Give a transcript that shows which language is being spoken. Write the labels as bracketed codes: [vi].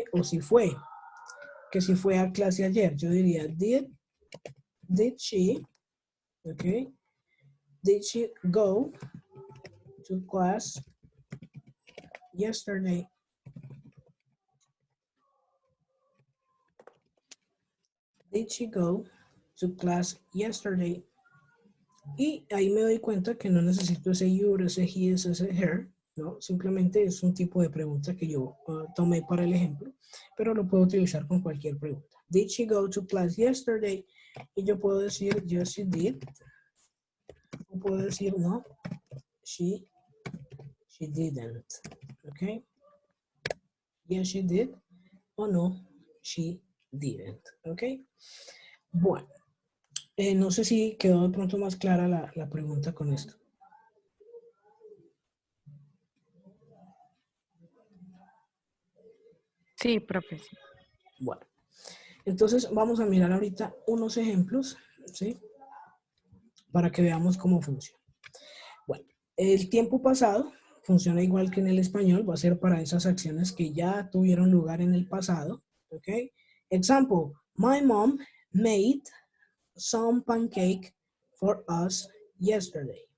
[es] O si fue, que si fue a clase ayer, yo diría, did she, ¿ok? [en] Did she go to class yesterday? Did she go to class yesterday? [es] Y ahí me doy cuenta que no necesito ese you, ese he, ese her, ¿no? Simplemente es un tipo de pregunta que yo tomé para el ejemplo, pero lo puedo utilizar con cualquier pregunta. [en] Did she go to class yesterday? [es] Y yo puedo decir, yes, she did. O puedo decir, no, she didn't. [en] ¿Ok? Yes, she did. O no, she didn't. ¿Ok? [es] Bueno, no sé si quedó de pronto más clara la pregunta con esto. Sí, profe. Sí. Bueno, entonces vamos a mirar ahorita unos ejemplos, ¿sí? Para que veamos cómo funciona. Bueno, el tiempo pasado funciona igual que en el español, va a ser para esas acciones que ya tuvieron lugar en el pasado, ¿ok? [en] Example, my mom made some pancake for us yesterday.